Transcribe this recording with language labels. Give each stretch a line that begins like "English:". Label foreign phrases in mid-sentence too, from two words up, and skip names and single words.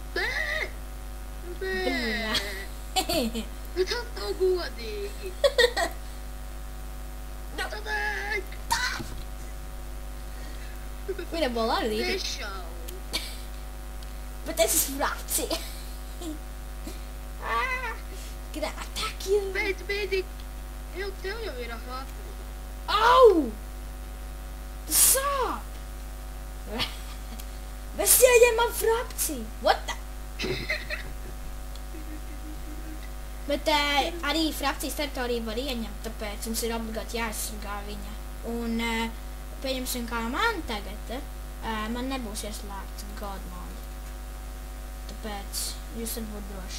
Latvian: Bē! Tas nav godīgi! Tadēk! Viņa bola arī līdzi. Nešau! Bet es esmu frakcija.
English: Can I attack you?
Latvian: Beidz, bēdīgi. Tev jau ir ahā. Au! Tas sāp! Mēs ieņemam frakciju.
English: What the?
Latvian: Bet arī frakcijas teritoriju var ieņemt, tāpēc mums ir obligāti jāaizsargā viņa. Un, pieņemsim, kā man tagad, man nebūs ieslēgts
English: God mode.
Latvian: Tāpēc jūs varat būt droši.